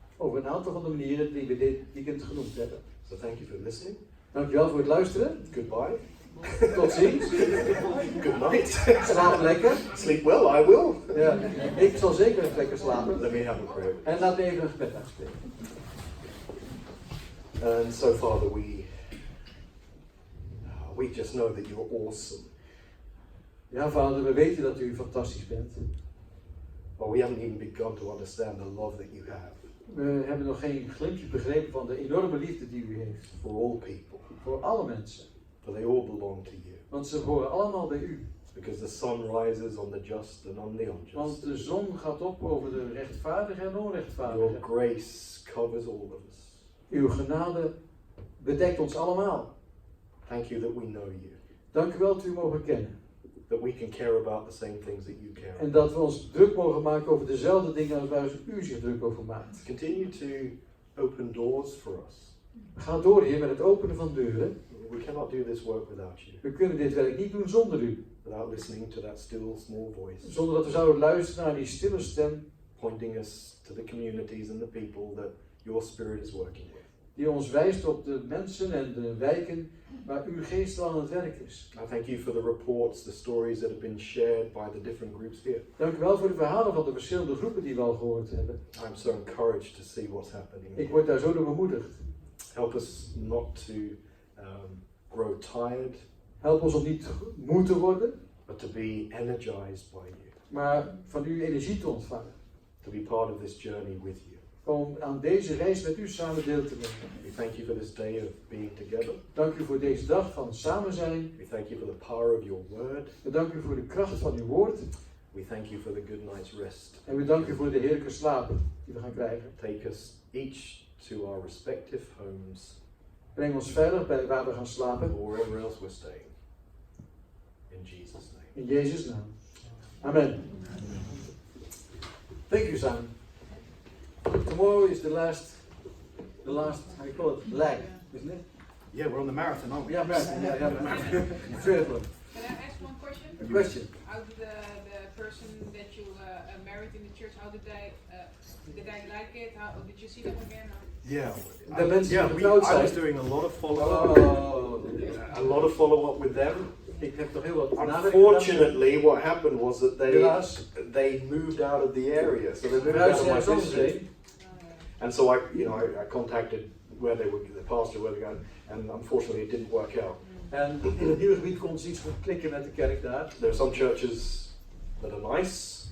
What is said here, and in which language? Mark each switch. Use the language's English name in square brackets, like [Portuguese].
[Dutch] Over een aantal van de manieren die we dit weekend genoemd hebben. [English] So thank you for listening. [Dutch] Dankjewel voor het luisteren. [English] Goodbye. [Dutch] Tot ziens. [English] Good night. [Dutch] Slaap lekker. [English] Sleep well, I will. [Dutch] Ja, ik zal zeker even lekker slapen. [English] Let me have a prayer. [Dutch] En laat me even een gebed uitspreken. [English] And so, Father, we just know that you're awesome. [Dutch] Ja, Vader, we weten dat u fantastisch bent. [English] But we haven't even begun to understand the love that you have [Dutch] We hebben nog geen glimpje begrepen van de enorme liefde die u heeft. [English] for all people. [Dutch] Voor alle mensen. [English] For they all belong to you. [Dutch] Want ze horen allemaal bij u. [English] Because the sun rises on the just and on the unjust. [Dutch] Want de zon gaat op over de rechtvaardigen en [English] Your [Dutch] onrechtvaardigen. [English] grace covers all of us. [Dutch] Uw genade bedekt ons allemaal. [English] Thank you that we know you. [Dutch] Dank u wel dat u mogen kennen. [English] That we can care about the same things that you care [Dutch] En [English] about. [Dutch] dat we ons druk mogen maken over dezelfde dingen als waar u zich druk over maakt. [English] Continue to open doors for us. [Dutch] Ga door, Heer, met het openen van deuren. [English] We cannot do this work without you. [Dutch] We kunnen dit werk niet doen zonder u. [English] Without listening to that still small voice. [Dutch] Zonder dat we zouden luisteren naar die stille stem [English] Pointing us to the communities and the people that your spirit is working with. [Dutch] die ons wijst op de mensen en de wijken waar uw geest al aan het werk is. [English] I thank you for the reports, the stories that have been shared by the different groups here. [Dutch] Dank u wel voor de verhalen van de verschillende groepen die we al gehoord hebben. [English] I'm so encouraged to see what's happening. [Dutch] Ik word daar zo door bemoedigd. [English] Help us not to grow tired, [Dutch] Help ons om niet moe te worden, [English] but to be energized by you. [Dutch] maar van u energie te ontvangen. [English] To be part of this journey with you. [Dutch] Om aan deze reis met u samen deel te nemen. [English] We thank you for this day of being together. [Dutch] Dank u voor deze dag van samen zijn. [English] We thank you for the power of your word. [Dutch] We danken u voor de kracht van uw woord. [English] We thank you for the good night's rest. [Dutch] En we danken u voor de heerlijke slapen die we gaan krijgen. [English] Take us each to our respective homes, [Dutch] Breng ons veilig bij waar we gaan slapen. [English] or wherever else we're staying. In Jesus' name. [Dutch] In Jezus' naam. Amen. [English] Thank you, Simon. Tomorrow is the last, how you call it, leg, isn't it? Yeah, we're on the marathon, aren't we? Yeah, marathon. Triathlon. Can I ask one question? A question. How did the person that you married in the church, how did they like it? How did you see them again? Or? Yeah. [Dutch] The mensen [English] Yeah, [Dutch] van de [English] I was outside. doing a lot of follow-up. Oh, A lot of follow-up with them. [Dutch] ik heb toch heel wat nadenken gedaan. [English] Unfortunately, what happened was that [Dutch] Helaas. [English] they moved out of the area, so they moved out [Dutch] Verhuisden [English] of my [Dutch] ergens anders [English] district. [Dutch] heen. [English] And so I contacted where they were, the pastor, where they were going, and unfortunately it didn't work out. [Dutch] En in het nieuwe gebied komt iets van klikken met de kerk daar. [English] There are some churches that are nice,